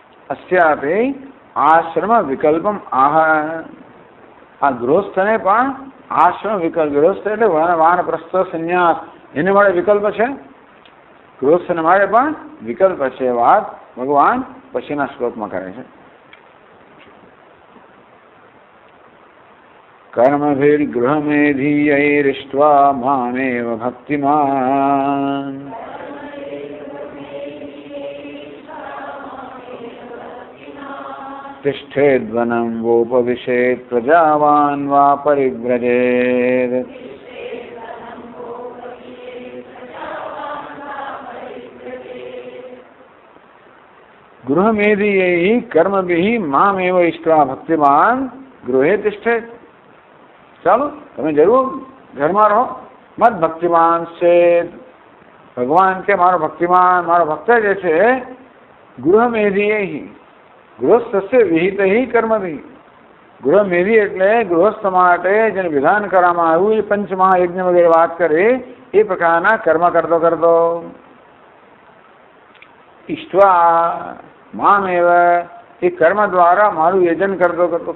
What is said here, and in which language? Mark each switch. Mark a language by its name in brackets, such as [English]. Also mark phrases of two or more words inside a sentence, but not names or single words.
[Sanskrit] अस्यापि आश्रम विकल्पम आह। [Gujarati] આ ગૃહસ્થને પણ આશ્રમ વિકલ્પ, ગૃહસ્થ એટલે વાનપ્રસ્થ સંન્યાસ એને માટે વિકલ્પ છે, ગૃહસ્થને માટે પણ વિકલ્પ છે. વાત ભગવાન પછીના શ્લોકમાં કરે છે. [Sanskrit] कर्मभिर्गृहमेधीयैरिष्ट्वा मामेव भक्तिमान् तिष्ठेद्वनं वोपविशेत् प्रजावान् वा परिव्रजेत्। गृहमेधीयैः कर्मभिः मामेव इष्ट्वा भक्तिमान् गृहे तिष्ठेत्। [Gujarati] ચાલો તમે જરૂર ઘરમાં રહો. મત ભક્તિમાન છે, ભગવાન કે મારો ભક્તિમાન, મારો ભક્ત જે છે, ગૃહમેધી, ગૃહસ્થ વિહિત કર્મભી. ગૃહમેધી એટલે ગૃહસ્થ માટે જેને વિધાન કરવામાં આવ્યું એ પંચમહાયજ્ઞ વગેરે વાત કરે એ પ્રકારના કર્મ કરતો કરતો [Sanskrit] ઈષ્ટવા મામેવ, [Gujarati] એ કર્મ દ્વારા મારું યજન કરતો કરતો.